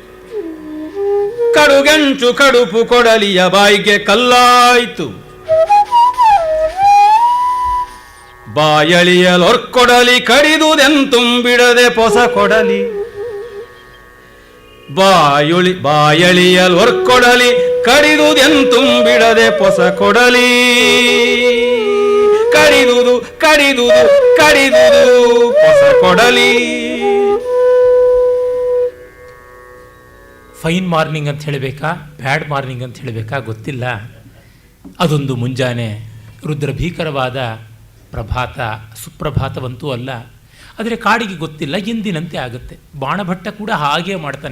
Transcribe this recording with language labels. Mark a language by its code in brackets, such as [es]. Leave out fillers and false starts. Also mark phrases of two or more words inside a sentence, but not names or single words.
[kn] ಕಡುಗೆಂಚು ಕಡುಪು ಕೊಡಲಿಯ ಬಾಯಿಗೆ ಕಲ್ಲಾಯ್ತು ಬಾಯಳಿಯಲೊರ್ಕೊಡಲಿ ಕಡಿದುದೆಂತುಂಬಿಡದೆ ಪೊಸ ಕೊಡಲಿ ಬಾಯಳಿಯಲೊರ್ಕೊಡಲಿ ಕಡಿದುದೆಂತುಂಬಿಡದೆ ಪೊಸ ಕೊಡಲಿ ಕಡಿದುದು ಕಡಿದುದು ಕಡಿದುದು ಪೊಸ ಕೊಡಲಿ. [en] Fine morning [kn] ಅಂತ ಹೇಳಬೇಕಾ [en] Bad morning [kn] ಅಂತ ಹೇಳಬೇಕಾ ಗೊತ್ತಿಲ್ಲ. ಅದೊಂದು ಮುಂಜಾನೆ ರುದ್ರಭೀಕರವಾದ ಪ್ರಭಾತ, ಸುಪ್ರಭಾತವಂತೂ ಅಲ್ಲ. ಆದರೆ ಕಾಡಿಗೆ ಗೊತ್ತಿಲ್ಲ, ಎಂದಿನಂತೆ ಆಗುತ್ತೆ. ಬಾಣಭಟ್ಟ ಕೂಡ ಹಾಗೇ ಮಾಡ್ತಾನೆ.